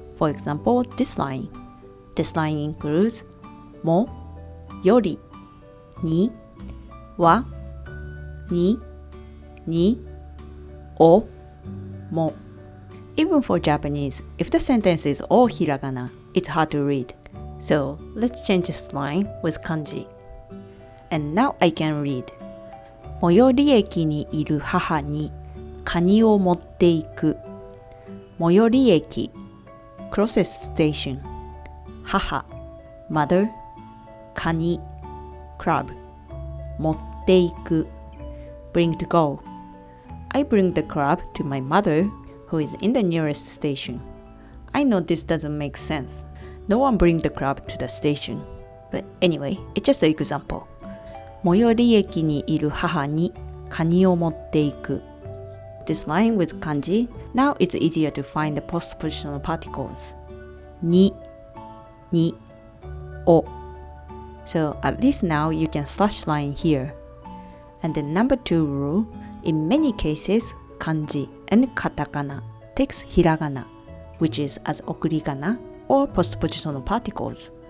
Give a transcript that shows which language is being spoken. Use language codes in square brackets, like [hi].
[en] For example, this line. This line includes mo, yori, ni, wa, ni, o, mo. Even for Japanese, if the sentence is all hiragana, it's hard to read. So let's change this line with kanji. And now I can read. [ja] 最寄り駅にいる母にカニを持っていく。 [en] 最寄り駅 closest station. 母 mother. カニ crab. 持っていく bring to go. I bring the crab to my mother who is in the nearest station. I know this doesn't make sense. No one brings the crab to the station. But anyway, it's just an example. [ja] 最寄り駅にいる母にカニを持っていく. [en] This line with kanji, now it's easier to find the postpositional particles. に o. So at least now you can slash line here. And the number 2 rule, in many cases, kanji and katakana takes hiragana, which is as okurigana or postpositional particles.